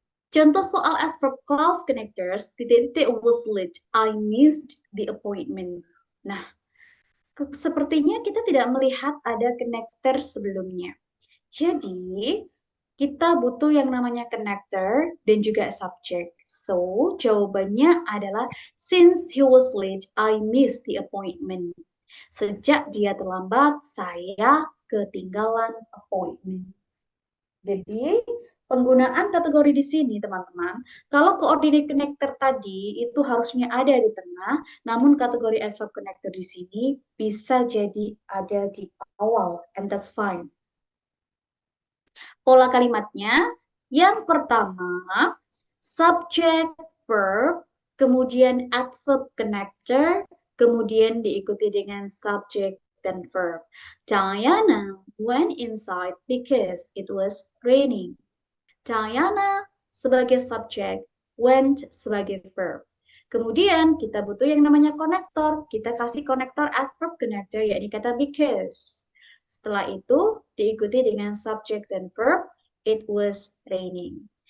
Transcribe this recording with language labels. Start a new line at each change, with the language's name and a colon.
Indonesian: Contoh soal
English: adverb clause connectors, titik-titik was late, I missed the appointment.
Indonesian: Nah, sepertinya kita tidak melihat ada connector sebelumnya. Jadi, kita butuh yang namanya connector dan juga subject.
English: So, jawabannya adalah since he was late, I missed the appointment.
Indonesian: Sejak dia terlambat, saya ketinggalan appointment. Jadi, penggunaan kategori di sini, teman-teman, kalau coordinate connector tadi itu harusnya ada di tengah, namun kategori adverb connector di sini bisa jadi ada di awal,
English: and that's fine.
Indonesian: Pola kalimatnya, yang pertama, subject, verb, kemudian adverb connector, kemudian diikuti dengan subject dan verb.
English: Diana went inside because it was raining.
Indonesian: Diana sebagai subject, went sebagai verb. Kemudian kita butuh yang namanya konektor. Kita kasih konektor adverb connector, yakni kata because. Setelah itu diikuti dengan subject dan verb,
English: it was raining.